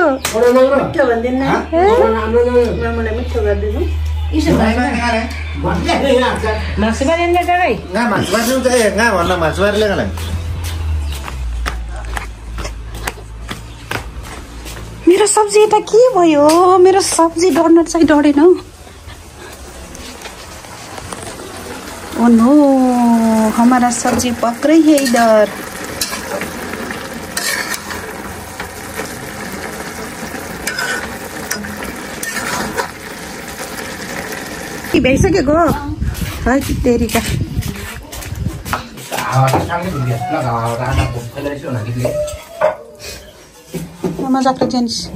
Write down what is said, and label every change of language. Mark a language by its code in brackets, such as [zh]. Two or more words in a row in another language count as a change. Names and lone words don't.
[ne] मिठो भन्दिन मिठो गरिदिनु। मेरो सब्जी त के भयो? मेरो सब्जी डढ्न चाहिँ डढेन। [hi] ओ नो हमारा सब्जी पक रही है इधर। [ne] भइसकेको है तेरीका मजाको जेन्स